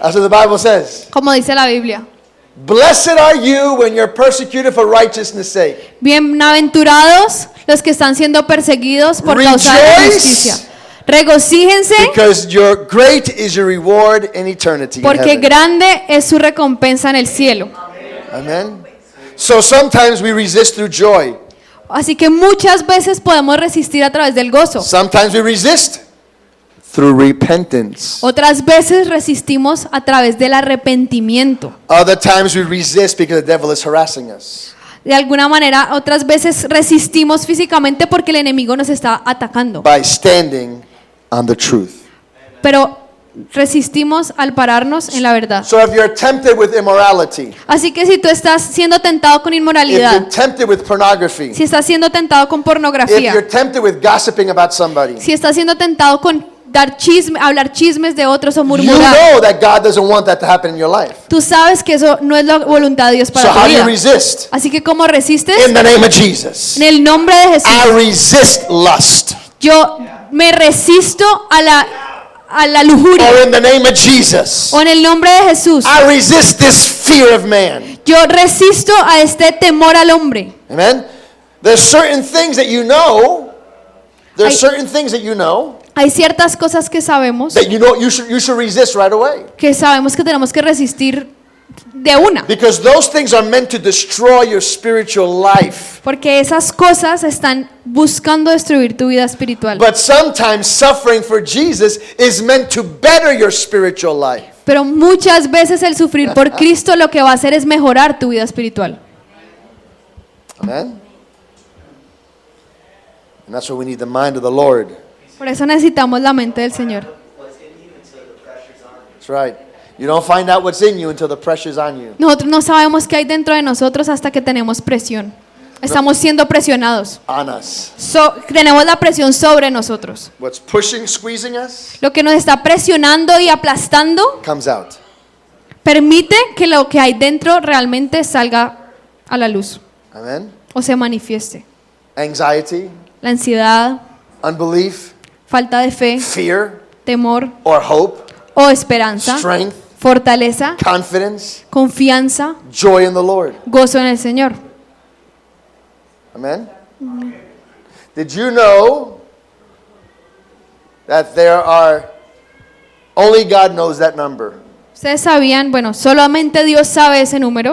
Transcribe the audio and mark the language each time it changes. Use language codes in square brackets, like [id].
[en] That's what the Bible says. [es] como dice la Biblia. [en] Blessed are you when you're persecuted for righteousness' sake. [es] Bienaventurados los que están siendo perseguidos por causa de la [en] Rejoice. [es] justicia. Regocíjense [en] Because your great is your reward in eternity. In [es] porque [en] heaven. [es] grande es su recompensa en el cielo. [en] Amen. So sometimes we resist through joy. [es] Así que muchas veces podemos resistir a través del gozo. [en] Sometimes we resist through repentance. [es] Otras veces resistimos a través del arrepentimiento. [en] Other times we resist because the devil is harassing us. [es] De alguna manera, otras veces resistimos físicamente porque el enemigo nos está atacando. [en] By standing on the truth. [es] Pero resistimos al pararnos en la verdad. [en] So if you're tempted with immorality, [es] Así que si tú estás siendo tentado con [en] if [es] inmoralidad, [en] you're tempted with pornography, [es] si estás siendo tentado con [en] if you're [es] pornografía, [en] tempted with gossiping about somebody, [es] si estás siendo tentado con hablar chismes de otros o [en] you [es] murmurar, [en] know that God doesn't want that to happen in your life. [es] tú sabes que eso no es la voluntad de Dios [en] So [es] para tu [en] how do you [es] vida. [en] resist? [es] Así que ¿cómo resistes? [en] In the name of Jesus. [es] En el nombre de Jesús. [en] I resist lust. [es] Yo me resisto a la lujuria. [en] Or in the name of Jesus. [es] O en el nombre de Jesús. [en] I resist this fear of man. [es] Yo resisto a este temor al hombre. [en] Amen. There's certain things that you know. There's [es] Hay- [en] certain things that you know [es] Hay ciertas cosas que sabemos [en] that you should resist right away. [es] que tenemos que resistir de una. [en] Because those things are meant to destroy your spiritual life. [es] Porque esas cosas están buscando destruir tu vida espiritual. [en] But sometimes suffering for Jesus is meant to better your spiritual life. [es] Pero muchas veces el sufrir por Cristo lo que va a hacer es mejorar tu vida espiritual. [en] Amen. And that's why we need the mind of the Lord. [es] Por eso necesitamos la mente del Señor. [en] That's right. You don't find out what's in you until the pressure's on you. [es] Nosotros no sabemos qué hay dentro de nosotros hasta que tenemos presión. Estamos siendo presionados. [en] On us. [es] Tenemos la presión sobre nosotros. [en] What's pushing, squeezing us [es] Lo que nos está presionando y aplastando [en] comes out. [es] permite que lo que hay dentro realmente salga a la luz [en] Amen. [es] o se manifieste. [en] Anxiety, [es] La ansiedad, [en] unbelief, [es] falta de fe, [en] fear, [es] temor [en] or hope, [es] o esperanza, [en] strength, [es] fortaleza, [en] confidence, [es] confianza, [en] joy in the Lord. [es] gozo en el Señor. [en] Amen. Did you know that there are, only God knows that number, [es] Ustedes sabían, bueno, solamente Dios sabe ese número.